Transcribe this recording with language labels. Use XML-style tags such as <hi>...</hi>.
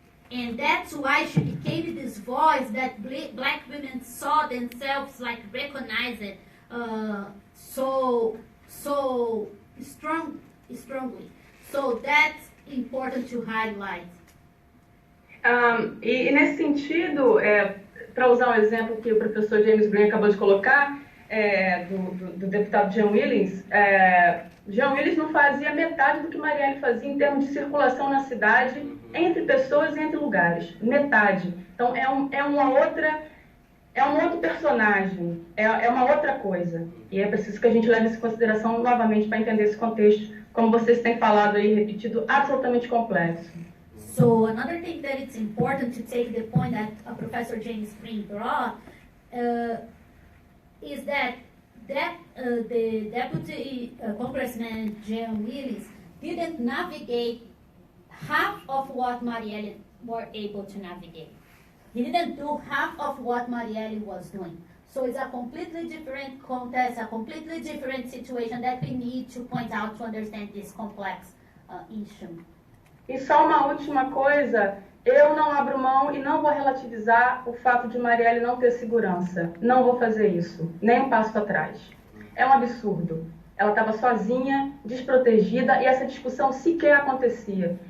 <en>And that's why she became this voice that black women saw themselves like recognize it so strongly. So that's important to highlight.</en> <pt>E nesse sentido, para usar um exemplo que o professor James Green acabou de colocar, do deputado Jean Willis, Jean Willis não fazia metade do que Marielle fazia em termos de circulação na cidade, entre pessoas e entre lugares. Metade. Então é um outro personagem, é uma outra coisa. E é preciso que a gente leve isso em consideração novamente para entender esse contexto, como vocês têm falado aí, repetido, absolutamente complexo.</pt> <en>So another thing that it's important to take the point that Professor James Green brought is that the Deputy Congressman Jean Willis didn't navigate half of what Marielle were able to navigate. He didn't do half of what Marielle was doing. So it's a completely different context, a completely different situation that we need to point out to understand this complex issue.</en> <pt>E só uma última coisa, eu não abro mão e não vou relativizar o fato de Marielle não ter segurança. Não vou fazer isso, nem um passo atrás. É um absurdo. Ela estava sozinha, desprotegida e essa discussão sequer acontecia.</pt>